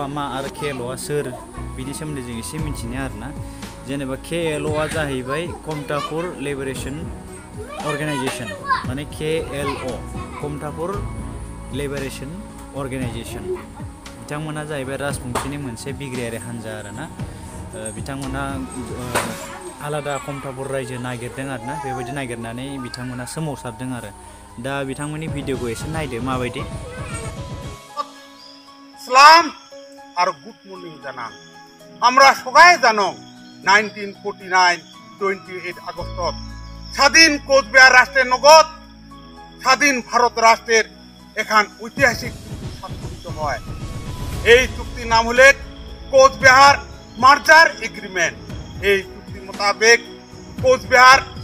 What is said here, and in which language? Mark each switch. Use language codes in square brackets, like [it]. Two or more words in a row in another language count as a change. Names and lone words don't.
[brx] मा आरो KLOआ सोर बिनि सोमोन्दै जों एसे मिथिनो आरोना जेनेबा KLOआ जाहैबाय कमतापुर लिबारेशन अर्गेनाइजेशन माने KLO कमतापुर लिबारेशन अर्गेनाइजेशन बिथांमोना जाहैबाय राजबंशीनि मोनसे बिग्रायारि हान्जा आरोना बिथांमोना आलादा कमतापुर रायजो नागिरदों आरोना बेबायदि नागिरनानै बिथांमोना सोमावसारदों आरो दा बिथांमोननि भिडिअखौ एसे नायदो माबायदि [bn] সালাম আর গুড মর্নিং জানান আমরা সবাই জানো 1949 28 আগস্টত স্বাধীন কোচবিহার রাষ্ট্রের নগদ স্বাধীন ভারত রাষ্ট্রের এখান ঐতিহাসিক চুক্তি স্বাক্ষরিত হয় এই চুক্তির নাম হলে কোচবিহার মার্জার এগ্রিমেন্ট এই চুক্তি মোতাবেক কোচবিহার